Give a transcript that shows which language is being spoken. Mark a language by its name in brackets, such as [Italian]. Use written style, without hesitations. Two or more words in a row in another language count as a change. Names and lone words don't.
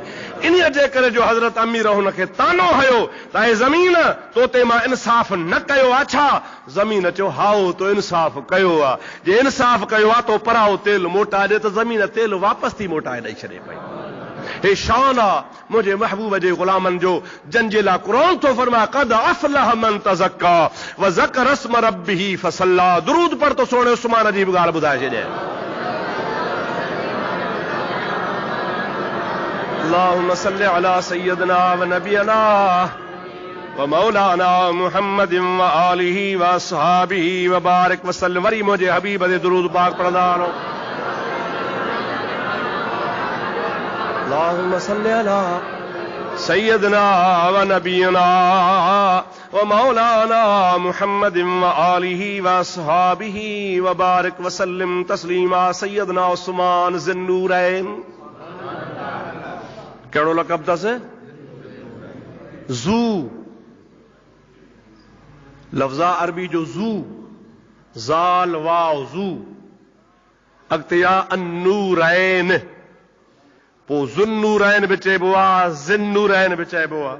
[Sindhi] इन्हीअ जे करे जो हज़रत अमीर हुनखे तानो हयो त हे ज़मीन तो ते मां इंसाफ़ न कयो आहे छा? ज़मीन चयो हाओ तो इंसाफ़ कयो आहे, जे इंसाफ़ कयो आहे तो पराओ तेल मोटाए ॾे, त ज़मीन तेल वापसि थी मोटाए ॾेई छॾे पई। हे शान आ मुंहिंजे महबूब जे ग़ुलामनि जो, जंहिंजे लाइ क़ुरान तो फरमाए [Arabic] قد أفلح من تزكى وذكر اسم ربه فصلى. [Sindhi] दुरूद पढ़ तो सोणे उस्मान जी बि ॻाल्हि ॿुधाए छॾे। [Arabic] اللهم صل على سيدنا ونبينا ومولانا محمد وآله وأصحابه وبارك وسلم. [Sindhi] वरी मुंहिंजे हबीब ते दुरूद पाक पढ़ंदा रहो। [Arabic] اللهم صل على سيدنا ونبينا ومولانا محمد وآله وأصحابه وبارك وسلم تسليما. [Sindhi] सय्यदना उस्मान ज़िन्नूरैन, कहिड़ो लक़ब अथसि? ज़ू, लफ़्ज़ा अरबी जो ज़ू, ज़ाल वाव ज़ू, अॻिते आ अन्नूरैन, पोइ ज़ुन्नूरैन बि चइबो आहे, ज़िन्नूरैन बि चइबो आहे।